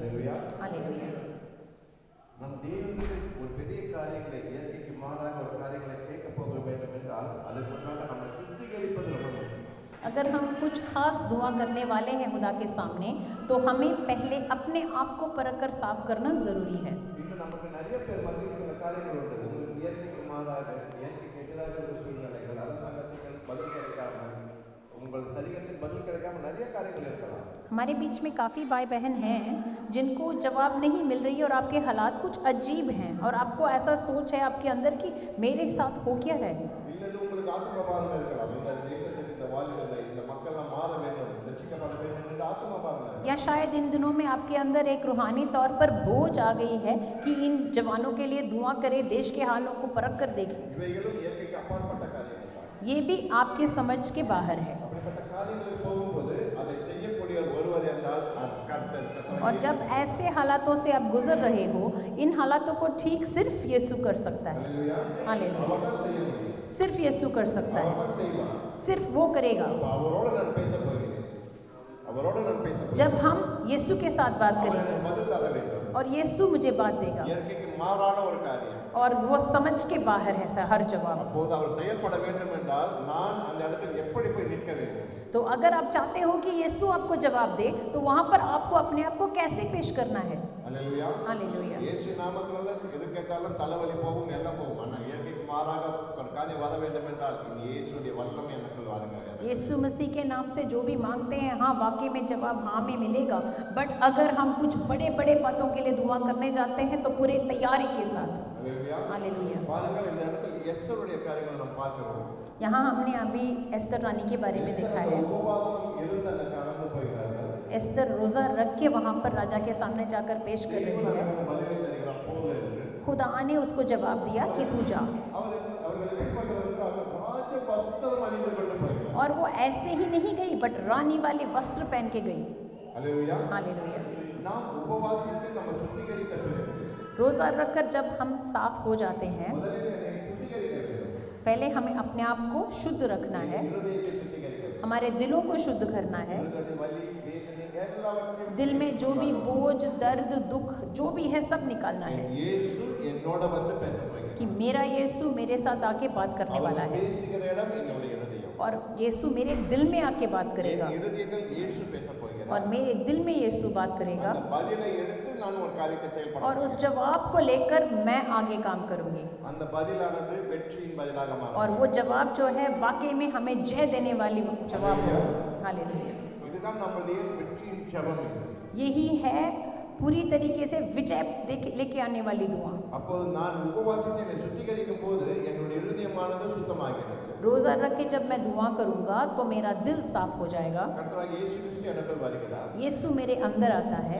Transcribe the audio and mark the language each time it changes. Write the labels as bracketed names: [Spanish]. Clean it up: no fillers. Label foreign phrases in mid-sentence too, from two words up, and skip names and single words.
[Tamil] அல்லேலூயா. [Hindi] हालेलुया। [Tamil] நம் தேவனுக்கு ஒரு பெரிய காரியங்களை இயற்கைக்கு மாறாக ஒரு காரியங்களை கேட்க போக வேண்டும் என்றால் அதற்கு முன்பாக நம்மை சுத்திகரிப்பது ரொம்ப முக்கியம். [Hindi] अगर हम कुछ खास दुआ करने वाले हैं खुदा के सामने, तो हमें पहले अपने आप को परख कर साफ करना ज़रूरी है। [Tamil] இன்று நமக்கு நிறைய பேர் மத்தியில் சில காரியங்கள் உண்டு. உங்களுக்கு இயற்கைக்கு மாறாக இயற்கைக்கு எதிராக ஒரு சூழ்நிலைகள், அரசாங்கத்துக்கு பதில் கிடைக்காம, உங்கள் சரீரத்தில் பதில் கிடைக்காம நிறைய காரியங்கள் இருக்கலாம். [Hindi] हमारे बीच में काफ़ी भाई बहन हैं जिनको जवाब नहीं मिल रही है और आपके हालात कुछ अजीब हैं और आपको ऐसा सोच है आपके अंदर कि मेरे साथ हो क्या रहा है। [Tamil] இல்லது உங்களுக்கு ஆத்மபாரம் இருக்கலாம். இந்த தேசத்தில் இந்த வாழ்கிற இந்த மக்கள்லாம் மாற வேண்டும், ரட்சிக்கப்பட வேண்டும் என்ற ஆத்மபாரம் இருக்கலாம். [Hindi] या शायद इन दिनों में आपके अंदर एक रूहानी तौर पर बोझ आ गई है कि इन जवानों के लिए दुआ करें, देश के हालों को परख कर देखें। [Tamil] இவைகளும் இயற்கைக்கு அப்பாற்பட்ட காரியங்கள் தான். [Hindi] ये भी आपके समझ के बाहर है। [Tamil] அப்படிப்பட்ட காரியங்களில் போகும்போது அதை செய்யக்கூடிய ஒருவர் என்றால் அது கர்த்தர். [Hindi] और जब ऐसे हालातों से आप गुजर रहे हो, इन हालातों को ठीक सिर्फ यीशु कर सकता है। [Tamil] அல்லேலூயா. [Hindi] हालेलुया। [Tamil] அவர்தான் செய்ய முடியும். [Hindi] सिर्फ यीशु कर सकता है, [Tamil] அவர்தான் செய்வார். [Hindi] सिर्फ वो करेगा। [Tamil] அப்ப அவரோட நான் பேச போகிறேன். அவரோட நான் பேச போகிறேன். [Hindi] जब हम यीशु के साथ बात [Tamil] அவர் [Hindi] करेंगे [Tamil] எனக்கு பதில் தர வேண்டும். [Hindi] और यीशु मुझे बात देगा, [Tamil] இயற்கைக்கு மாறான ஒரு காரியம். [Hindi] और वो समझ के बाहर है हर जवाब। [Tamil] அப்போது அவர் செயல்பட வேண்டும் என்றால் நான் அந்த இடத்தில் எப்படி போய் நிற்க வேண்டும்? [Hindi] तो अगर आप चाहते हो कि यीशु आपको जवाब दे, तो वहाँ पर आपको अपने आप को कैसे पेश करना है। [Tamil] அல்லேலூயா. [Hindi] हालेलुया। [Tamil] இயேசு நாமத்தினால எது கேட்டாலும் தலைவலி போகும், எல்லாம் போகும். ஆனால் இயற்கைக்கு மாறாக ஒரு காரியம் வர வேண்டும் என்றால் இந்த இயேசுடைய வல்லமை எனக்குள் வாருங்க. [Hindi] यीशु मसीह के नाम से जो भी मांगते हैं, हाँ वाकई में जवाब हाँ में मिलेगा। बट अगर हम कुछ बड़े बड़े बातों के लिए दुआ करने जाते हैं तो पूरे तैयारी के साथ। [Tamil] அல்லேலூயா. [Hindi] हालेलुया। [Tamil] பாருங்கள், இந்த இடத்துல எஸ்தருடைய காரியங்களை நாம் பார்க்கிறோம். [Hindi] यहाँ हमने अभी एस्तर रानी के बारे में देखा है। [Tamil] உபவாசம் இருந்து அந்த கடந்து போகிறார்கள். [Hindi] एस्तर रोज़ा रख के वहाँ पर राजा के सामने जाकर पेश कर रही [Tamil] தேவன் [Hindi] है। [Tamil] அவருக்கு பதிலை தருகிறார், போது என்று. [Hindi] खुदा ने उसको जवाब दिया कि तू जा, [Tamil] அவர்கள் எப்படி போகிறார்கள்? அவர் ராஜ வஸ்திரம் அணிந்து கொண்டு போகிறார். [Hindi] और वो ऐसे ही नहीं गई बट रानी वाले वस्त्र पहन के गई। [Tamil] அல்லேலூயா. [Hindi] हालेलुया। [Tamil] நாம் உபவாசித்து நம்ம சுத்திகரித்த பிறகு [Hindi] रोज़ा रखकर जब हम साफ हो जाते हैं, [Tamil] முதலில் என்னை சுத்திகரிக்க வேண்டும். [Hindi] पहले हमें अपने आप को शुद्ध रखना है, [Tamil] இருதயத்தை சுத்திகரிக்க வேண்டும். [Hindi] हमारे दिलों को शुद्ध करना है। [Tamil] இருதய வலி, வேதனை எல்லாவற்றையும் [Hindi] दिल में जो भी बोझ, दर्द, दुख जो भी है सब निकालना है [Tamil] இயேசு என்னோட வந்து பேச போகிறார். [Hindi] कि मेरा यीशु मेरे साथ आके बात करने वाला [Tamil] அவர் [Hindi] है [Tamil] பேசுகிற இடம் என்னுடைய இருதயம். [Hindi] और यीशु मेरे दिल में आके बात करेगा [Tamil] என் இருதயத்தில் இயேசு பேச போகிறார். [Hindi] और मेरे दिल में यीशु बात करेगा [Tamil] அந்த பதிலை எடுத்து நான் ஒரு காரியத்தை செயல்பட [Hindi] और उस जवाब को लेकर मैं आगे काम करूंगी [Tamil] அந்த பதிலானது வெற்றியின் பதிலாக மாறும். [Hindi] और वो जवाब जो है वाकई में हमें जय देने वाली जवाब हो। हालेलुया। [Tamil] இதுதான் நம்முடைய வெற்றியின் ஜெபம். [Hindi] यही है पूरी तरीके से विजय लेके आने वाली दुआ। [Tamil] அப்போது நான் உபவாசித்து என்னை சுத்திகரிக்கும் போது என்னுடைய இருதயமானது சுத்தமாகிறது. [Hindi] रोज़ा रख के जब मैं दुआ करूंगा तो मेरा दिल साफ हो जाएगा। [Tamil] கர்த்தராகிய இயேசு கிறிஸ்து எனக்குள் வருகிறார். [Hindi] यीशु मेरे अंदर आता है